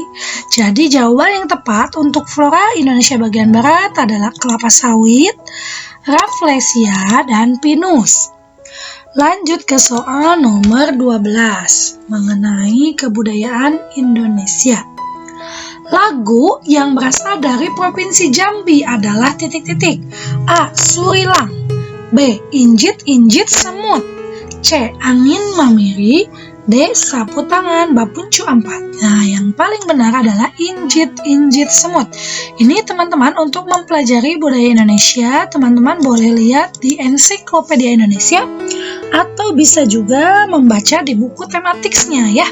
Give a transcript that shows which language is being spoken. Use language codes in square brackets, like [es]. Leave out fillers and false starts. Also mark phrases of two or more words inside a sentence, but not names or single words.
[id] Jadi jawaban yang tepat untuk flora Indonesia bagian barat adalah kelapa sawit, Rafflesia, dan Pinus. Lanjut ke soal nomor 12 mengenai kebudayaan Indonesia. Lagu yang berasal dari Provinsi Jambi adalah titik-titik. A. Surilang, B. Injit-injit semut, C. Angin mamiri, D. Sapu tangan Bapuncu Ampat. Nah, yang paling benar adalah injit-injit semut. Ini teman-teman untuk mempelajari budaya Indonesia, teman-teman boleh lihat di Ensiklopedia Indonesia atau bisa juga membaca di buku tematiknya ya.